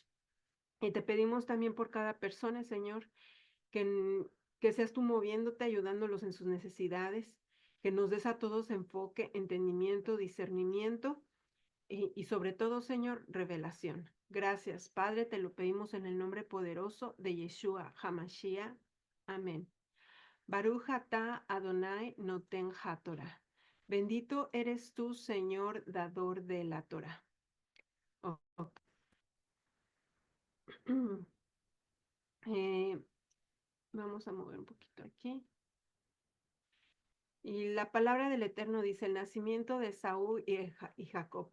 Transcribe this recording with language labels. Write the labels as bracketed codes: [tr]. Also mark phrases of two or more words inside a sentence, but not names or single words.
[es] Y te pedimos también por cada persona, Señor, que, que seas tú moviéndote, ayudándolos en sus necesidades, que nos des a todos enfoque, entendimiento, discernimiento y sobre todo, Señor, revelación. Gracias, Padre, te lo pedimos en el nombre poderoso de [he] ישוע המשיח. [es] Amén. [he] ברוך אתה אדוני נותן התורה. [es] Bendito eres tú, Señor, dador de la Torah. Oh, oh. Eh, Vamos a mover un poquito aquí. Y la palabra del Eterno dice, el nacimiento de Saúl y Jacob.